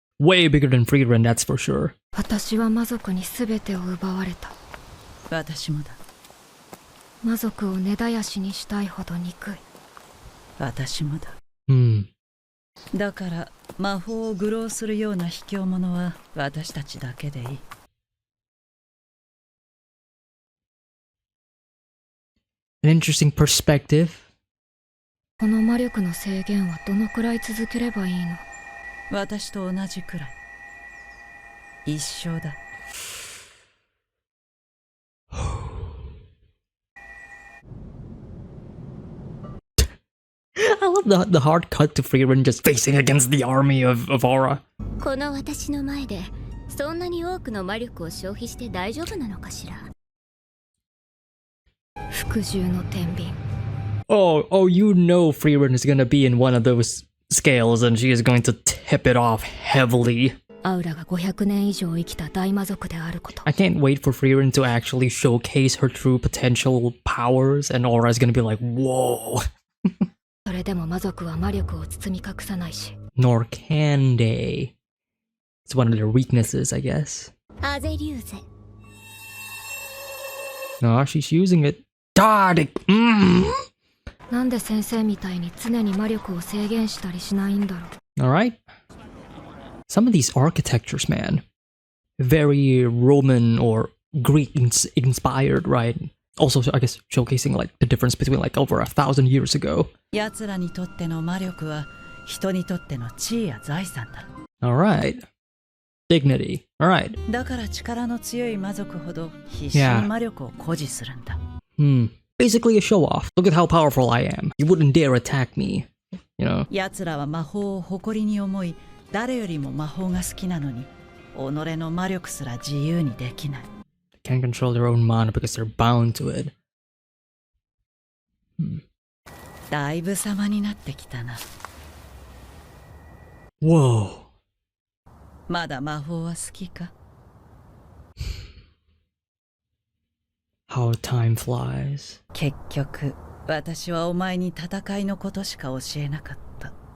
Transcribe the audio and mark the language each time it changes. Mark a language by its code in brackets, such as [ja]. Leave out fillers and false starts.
[en] Way bigger than Frieren, that's for sure. [ja] 私は魔族に全てを奪われた。私もだ。魔族を根絶やしにしたいほど憎い。私もだ。 Hmm. だから魔法を愚弄するような卑怯者は私たちだけでいい。 [en] An interesting perspective. [ja] この魔力の制限はどのくらい続ければいいの？私と同じくらい。一生だ。 [en] I love the hard cut to Frieren just facing against the army of Aura. [ja] この私の前でそんなに多くの魔力を消費して大丈夫なのかしら。服従の天秤。 [en] Oh, you know Frieren is gonna be in one of those scales and she is going to tip it off heavily. [ja] アウラが500年以上生きた大魔族であること。 [en] I can't wait for Frieren to actually showcase her true potential powers and Aura is gonna be like, whoa. [ja] それでも魔族は魔力を包み隠さないし。 [en] Nor can they. It's one of their weaknesses, I guess. [ja] アゼリューゼ。 [en] No, she's using it. God! [ja] なんで先生みたいに常に魔力を制限したりしないんだろう。 [en] Alright. Some of these architectures, man. Very Roman or Greek inspired, right? Also, I guess, showcasing like the difference between like over 1,000 years ago. [ja] 奴らにとっての魔力は人にとっての地位や財産だ。 [en] Alright. Dignity. Alright. [ja] だから力の強い魔族ほど必死に魔力を誇示するんだ。 [en] Basically a show-off. Look at how powerful I am. You wouldn't dare attack me. You know? [ja] 奴らは魔法を誇りに思い、誰よりも魔法が好きなのに、己の魔力すら自由にできない。 [en] Can't control their own mana because they're bound to it. [ja] だいぶ様になってきたな。 Whoa. まだ魔法は好きか？ [en] How time flies. [ja] 結局私はお前に戦いのことしか教えなかった。